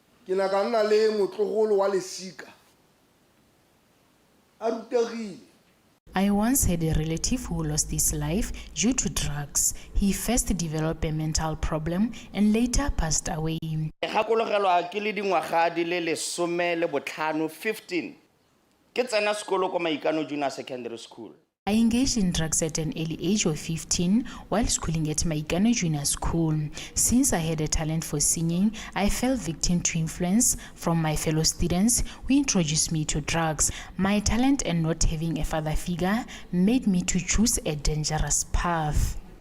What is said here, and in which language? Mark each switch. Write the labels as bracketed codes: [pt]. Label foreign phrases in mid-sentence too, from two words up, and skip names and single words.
[en] I once had a relative who lost his life due to drugs. He first developed a mental problem and later passed away. [tn] 15 ke tsena sekolo kwa Maikano Junior Secondary School. [en] I engaged in drugs at an early age of 15 while schooling at Maikano Junior School. Since I had a talent for singing, I fell victim to influence from my fellow students who introduced me to drugs. My talent and not having a father figure made me to choose a dangerous path.